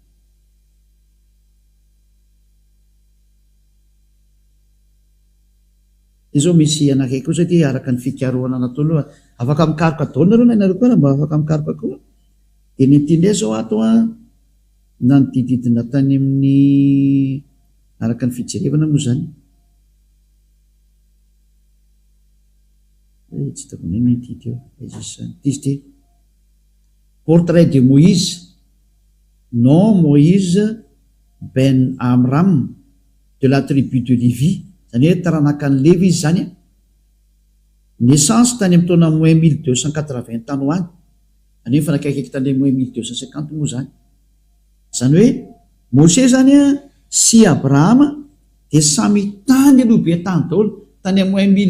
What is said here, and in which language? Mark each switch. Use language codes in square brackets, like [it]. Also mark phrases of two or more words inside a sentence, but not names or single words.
[mg] ty zao misy anakaiky koa ty araka ny fikaroana natao aloha afaka mikaroka daholo nareo na inareo koa raha mba afaka mikaroka koa de ny ty ndray zao ato na ny dididina tany amin'ny araka ny fijerevana moa zany tsy hitako nay mety teo izy [fr] portrait de Moïse non Moïse ben Amram de la tribu de Lévi [mg] zany hoe taranakan'ny Lévi izy zany naissance tany amin'ny taona moins 1280 tanoany any hoe fanakaikaiky tany moins 1250 moa zany zany hoe Mose zany sy Abrahama de samy tany aloha be tany daholo tany moins